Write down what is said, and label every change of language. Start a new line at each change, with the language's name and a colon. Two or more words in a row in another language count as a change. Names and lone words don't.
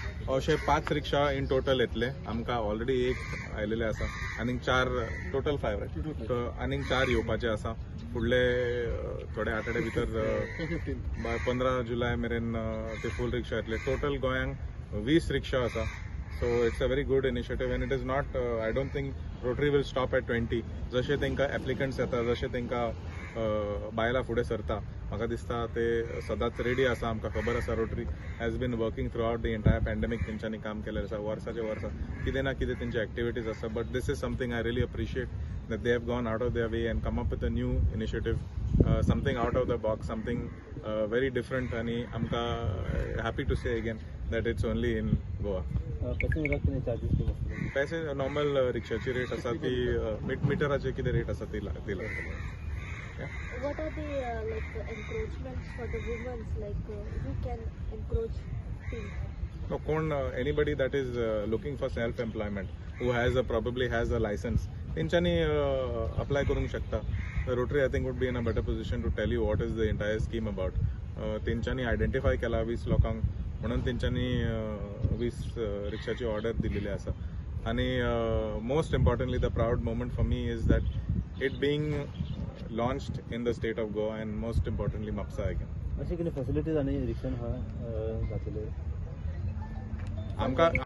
Konkani: अशे 5 रिक्षा
English: in total
Konkani: येतले आमकां ऑलरेडी एक आयलेले आसा आनीक 4 टोटल 5 रायट आनीक 4 येवपाचे आसा फुडले थोडे आठवडे भितर 15 जुलय मेरेन ते फूल रिक्षा येतले टोटल गोंयांक 20 रिक्षा आसा
English: so it's a very good initiative and it is not I don't think Rotary will stop at 20
Konkani: जशे तांकां एप्लिकंट्स येता जशे तांकां बायलां फुडें सरता म्हाका दिसता ते सदांच रेडी आसा आमकां खबर आसा
English: Rotary has been working throughout the entire pandemic
Konkani: तेंच्यांनी काम केलेलें आसा वर्साचे वर्सां कितें ना कितें तेंचे एक्टिविटीज आसा
English: but this is something I really appreciate that they have gone out of their way and come up with a new initiative, something out of the box, something very different. And amka happy to say again that it's only in Goa.
Konkani: पैसे नॉर्मल रिक्षाची रेट आसा ती मिटराचे कितें रेट आसा ती लागतली.
English: What are the like encroachments for the women? Like who can encroach things? No, anybody that is looking for self-employment, who has probably has a license,
Konkani: तेंच्यांनी अप्लाय करूंक शकता.
English: Rotary I think would be in a better position to tell you what is the entire scheme about.
Konkani: तेंच्यांनी आयडेंटिफाय केला 20 लोकांक म्हणून तेंच्यांनी 20 रिक्षाची ऑर्डर दिलेली आसा.
English: आणि most importantly the proud moment for me is that it being launched in the state of Goa and most importantly Mapusa again.
Konkani: अशें कितें फॅसिलिटीज आनी रिक्षान आहा जातले आमकां